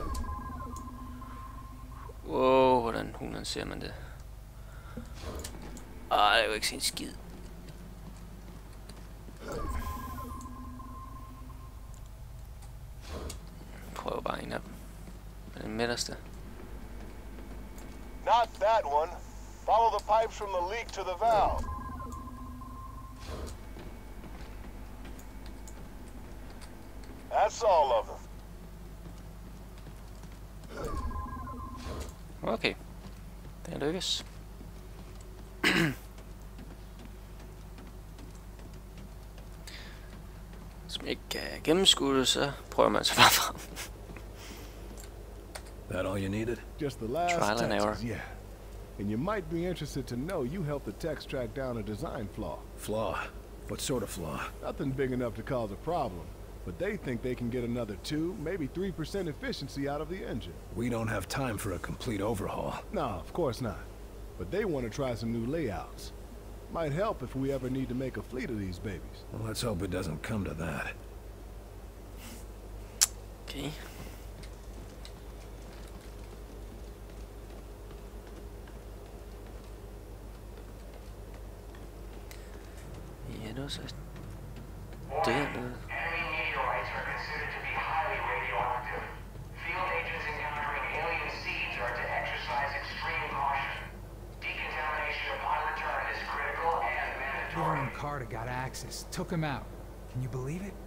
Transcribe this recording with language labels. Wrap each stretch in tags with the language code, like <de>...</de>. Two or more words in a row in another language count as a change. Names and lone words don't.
<da>Wow, hvordan hulen ser man det? Ah, det er jo ikke sin skid. Prøv bare en af dem. Den midterste.</da> <en>Not that one. Follow the pipes from the leak to the valve. That's all of them. Okay.</en> <da>Det lykkes. Hvis man ikke kan gennemskue det, så prøver man sig bare frem.</da> <en>That all you needed? Just the last Trial and error. Texas, yeah. And you might be interested to know you helped the techs track down a design flaw. Flaw? What sort of flaw? Nothing big enough to cause a problem, but they think they can get another 2, maybe 3% efficiency out of the engine. We don't have time for a complete overhaul. No, of course not. But they want to try some new layouts. Might help if we ever need to make a fleet of these babies. Well, let's hope it doesn't come to that.</en> <da>Okay. Ja, det var så dernede.</da> <en>Enemy meteorites are considered to be highly radioactive. Field agents encountering alien seeds are to exercise extreme caution. Decontamination upon return is critical and mandatory. Weaver and Carter got access. Took him out. Can you believe it?</en>